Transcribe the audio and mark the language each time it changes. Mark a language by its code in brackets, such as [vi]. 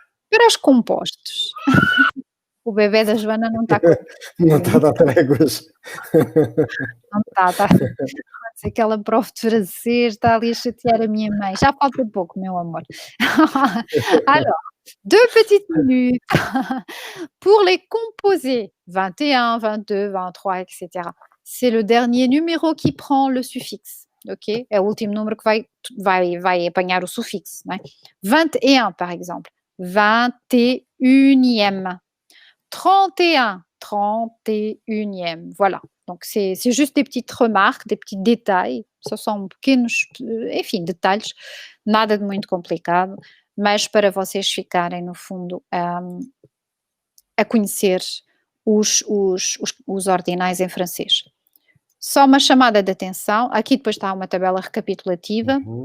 [pt] Para os compostos, o bebê da Joana não está com... Não está a dar tréguas. Não está. Aquela prof de francês está ali a chatear a minha mãe. Já falta pouco, meu amor. [fr] Alors, 2 petites minutes pour les composés. 21, 22, 23, etc. C'est le dernier numéro qui prend le suffixe. Ok? [pt] É o último número que vai apanhar o sufixo. Não é? [fr] 21, par exemple. 21e. 31, 31e. Voilà. Donc, c'est juste des petites remarques, des petits détails. [pt] Só são pequenos, enfim, detalhes. Nada de muito complicado, mas para vocês ficarem, no fundo, a conhecer os ordinais em francês. Só uma chamada de atenção. Aqui depois está uma tabela recapitulativa.